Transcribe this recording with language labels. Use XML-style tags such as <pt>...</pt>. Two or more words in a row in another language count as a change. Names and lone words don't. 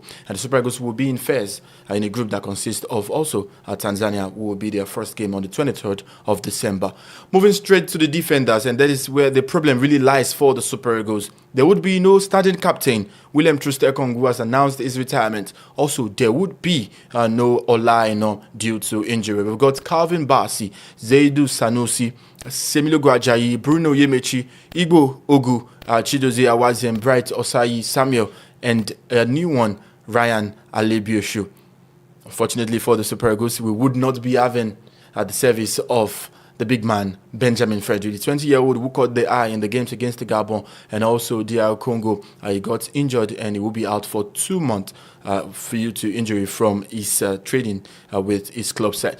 <en>And the Super Eagles will be in Fez in a group that consists of also Tanzania, who will be their first game on the 23rd of December. Moving straight to the defenders, and that is where the problem really lies for the Super Eagles. There would be no starting captain. William Troost-Ekong, who has announced his retirement. Also, there would be no Olaino due to injury. We've got Calvin Bassey, Zaidu Sanusi, Semilo Guajayi, Bruno Yemechi, Igbo Ogu, Chidozie Awaziem, Bright Osayi, Samuel, and a new one, Ryan Alebioshu. Unfortunately for the Super Eagles, we would not be having at the service of the big man, Benjamin Frederick, the 20-year-old who caught the eye in the games against the Gabon and also DR Congo. He got injured and he will be out for 2 months due to injury from his training with his club side.</en>